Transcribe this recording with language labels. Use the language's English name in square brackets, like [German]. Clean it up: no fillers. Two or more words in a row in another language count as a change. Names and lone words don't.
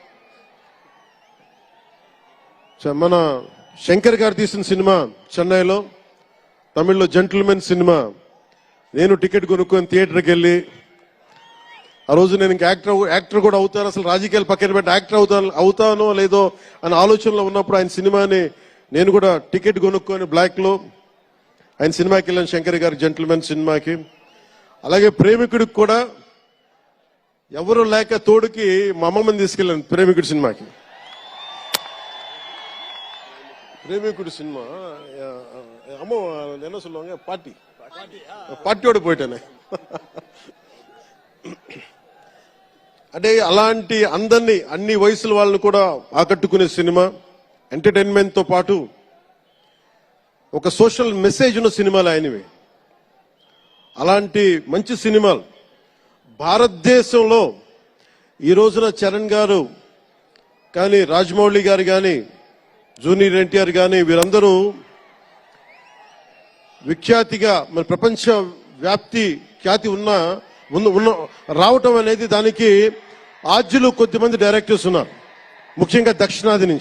[Telugu] మన శంకర్ గారు తీసిన సినిమా చెన్నైలో, తమిళ్లో జెంటిల్మెన్ సినిమా, నేను టికెట్ కొనుక్కొని థియేటర్కి వెళ్ళి, ఆ రోజు నేను ఇంకా యాక్టర్ కూడా అవుతాను, అసలు రాజకీయాలు పక్కన పెట్టి యాక్టర్ అవుతానో లేదో అనే ఆలోచనలో ఉన్నప్పుడు ఆయన సినిమాని నేను కూడా టికెట్ కొనుక్కొని బ్లాక్ లో ఆయన సినిమాకి వెళ్ళాను, శంకర్ గారి జెంటిల్మెన్ సినిమాకి. అలాగే ప్రేమికుడికి కూడా ఎవరు లేక తోడుకి మా అమ్మమ్మని తీసుకెళ్ళాను ప్రేమికుడి సినిమాకి. [Tamil] பிரேமிக்குடி சினிமா அம்மா என்ன சொல்லுவாங்க, பாட்டியோட போயிட்டேனே. [Telugu] అంటే అలాంటి అందరినీ అన్ని వయసుల వాళ్ళని కూడా ఆకట్టుకునే సినిమా, ఎంటర్టైన్మెంట్ తో పాటు ఒక [English] social message [Telugu] ఉన్న సినిమాలు ఆయనవి. అలాంటి మంచి సినిమాలు భారతదేశంలో ఈ రోజున చరణ్ గారు కానీ, రాజమౌళి గారు కానీ, జూనియర్ ఎన్టీఆర్ కానీ వీరందరూ విఖ్యాతిగా మన ప్రపంచ వ్యాప్తి ఖ్యాతి ఉన్న రావటం అనేది దానికి ఆద్యులు కొద్దిమంది డైరెక్టర్స్ ఉన్నారు, ముఖ్యంగా దక్షిణాది నుంచి.